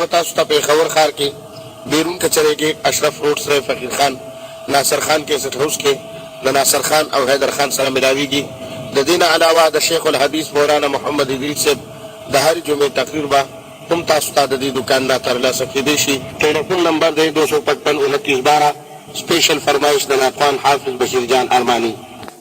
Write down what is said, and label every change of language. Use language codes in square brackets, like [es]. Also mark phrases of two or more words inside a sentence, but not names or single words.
[ps] تاسو ته پېښور ښار کې بیرون کچرې کې اشرف روډ سره فقیر خان ناصر خان کیسټ هاوس کې د ناصر خان او حیدر خان سره ملاویږي د دې نه علاوه د شیخ الحدیث مولانا محمد ادریس صاحب د هرې جمعې تقریر به هم تاسو ته د دې دوکان نه ترلاسه کېدی شي ټیلیفون نمبر دی 255 29 12 سپیشل فرمائش د نعت خوان حافظ بشیر جان ارماني.